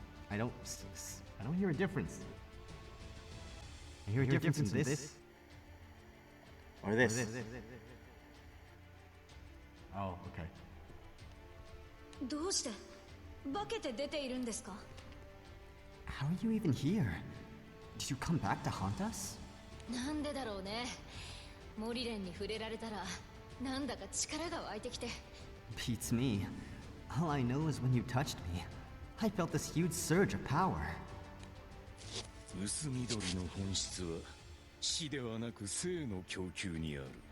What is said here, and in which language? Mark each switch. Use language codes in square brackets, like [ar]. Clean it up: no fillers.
[en] I don't hear a difference. I hear a difference in this, or this. Oh, okay. [ja] どうして化けて出ているんですか [en] How are you even here? Did you come back to haunt us? [ja] なんでだろうね。モリレンに触れられたらなんだか力が湧いてきて。 [en] Beats me. All I know is when you touched me, I felt this huge surge of power. [ja] 薄緑の本質は死ではなく生の供給にある。